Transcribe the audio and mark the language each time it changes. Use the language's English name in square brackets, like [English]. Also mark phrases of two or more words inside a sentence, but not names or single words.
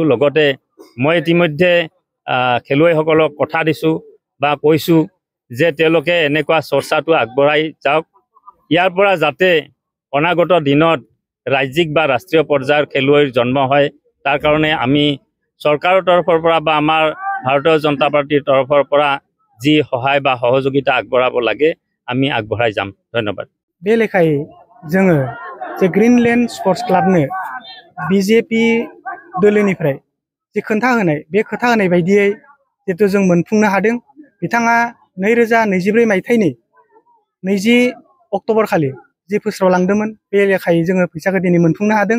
[Assamese] লগতে মই ইতিমধ্যে খেলুৱৈসকলক কথা দিছোঁ বা কৈছোঁ যে তেওঁলোকে এনেকুৱা চৰ্চাটো আগবঢ়াই যাওক, ইয়াৰ পৰা যাতে অনাগত দিনত ৰাজ্যিক বা ৰাষ্ট্ৰীয় পৰ্যায়ৰ খেলুৱৈৰ জন্ম হয়। তাৰ কাৰণে আমি চৰকাৰৰ তৰফৰ পৰা বা আমাৰ ভাৰতীয় জনতা পাৰ্টিৰ তৰফৰ পৰা যি সহায় বা সহযোগিতা আগবঢ়াব লাগে আমি আগবঢ়াই যাম। ধন্যবাদ। [Bodo] बे लेखायै जोङो जे ग्रीनलैंड स्पोर्ट्स क्लाबनो बीजेपी दोलोनिफ्राय जे खोथा होनाय बायदियै जितु जों मोनफुंनो हादों। बिथाङा 2024 मायथाइनि 20 अक्ट'बर खालि जे फोस्रावलांदोंमोन बे लेखायै जोङो फैसाखौ दिनै मोनफुंनो हादों।